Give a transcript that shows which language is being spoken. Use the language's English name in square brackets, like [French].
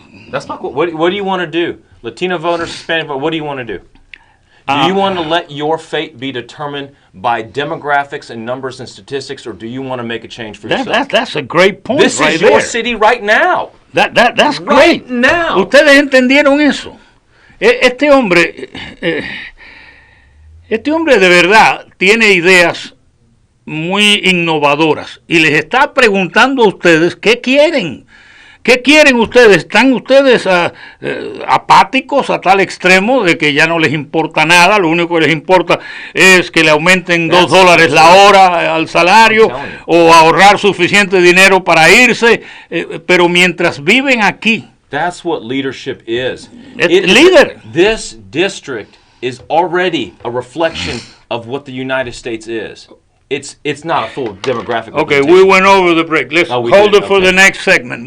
[English] That's not cool. What do you want to do? Latino voters, Hispanic voters, what do you want to do? Do you want to let your fate be determined by demographics and numbers and statistics, or do you want to make a change for yourself? That's a great point. This is your city right now. That's right great. Now. [Spanish] Ustedes entendieron eso. Este hombre de verdad tiene ideas muy innovadoras y les está preguntando a ustedes qué quieren. ¿Qué quieren ustedes? ¿Están ustedes apáticos a tal extremo de que ya no les importa nada? Lo único que les importa es que le aumenten $2 la hora al salario o ahorrar suficiente dinero para irse, pero mientras viven aquí. [English] That's what leadership is. Leader. This district is already a reflection of what the United States is. It's not a full demographic. Okay, we went over the break. Let's hold it for the next segment.